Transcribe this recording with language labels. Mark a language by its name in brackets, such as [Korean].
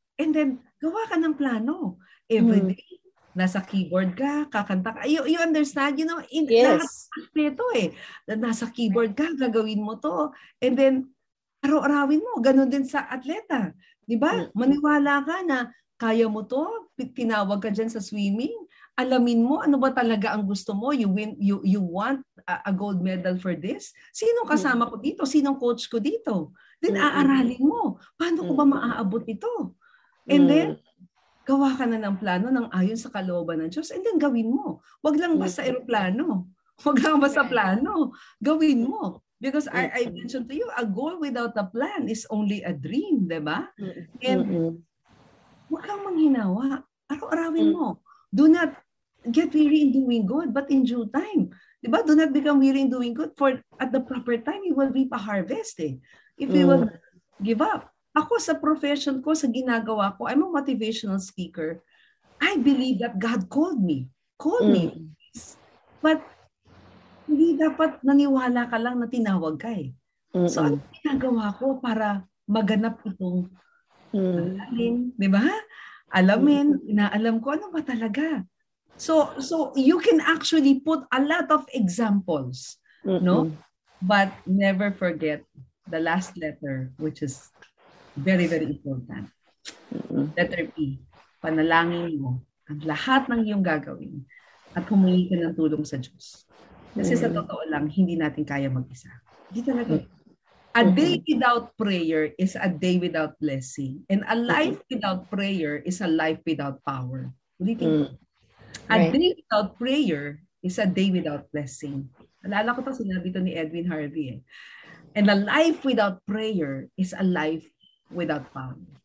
[Filipino] And then, gawa ka ng plano. [English] Every day, [Filipino] nasa keyboard ka, kakanta ka. [English] You understand? You know, [Filipino] lahat ito nasa keyboard ka, gagawin mo to. And then, araw-arawin mo. Ganon din sa atleta. Diba? Maniwala ka na kaya mo to. Tinawag ka dyan sa swimming. Alamin mo ano ba talaga ang gusto mo. [English] You want a gold medal for this? [Filipino] Sino kasama ko dito? Sinong coach ko dito? Then aaralin mo. Paano ko ba maaabot ito? And then, gawa ka na ng plano ng ayon sa kalooban ng Diyos, and then gawin mo. Wag lang basta aeroplano. Wag lang basta plano. Gawin mo. [English] Because I mentioned to you, a goal without a plan is only a dream, diba? [Filipino] And wag kang manghinawa. Araw-arawin mo. [English] Do not get weary in doing good, but in due time. Diba? Do not become weary in doing good, for at the proper time, you will reap a harvest. If you will give up. [Filipino] Ako sa profession ko, sa ginagawa ko, [English] I'm a motivational speaker. I believe that God called me. [Filipino] But hindi dapat naniwala ka lang na tinawag ka So ano ginagawa ko para maganap itong alamin, di ba? Alamin, inaalam ko ano ba talaga. [English] So you can actually put a lot of examples, no? But never forget the last letter, which is very, very important. Letter P. [Filipino] Panalangin mo ang lahat ng iyong gagawin at humingi ka ng tulong sa Diyos. Kasi sa totoo lang, hindi natin kaya mag-isa. Hindi talaga. [English] A day without prayer is a day without blessing. And a life without prayer is a life without power. [Filipino] Ulitin ko. [English] A day without prayer is a day without blessing. [Filipino] Alala ko ito, sinabi ito ni [English] Edwin Harvey. And a life without prayer is a life without power.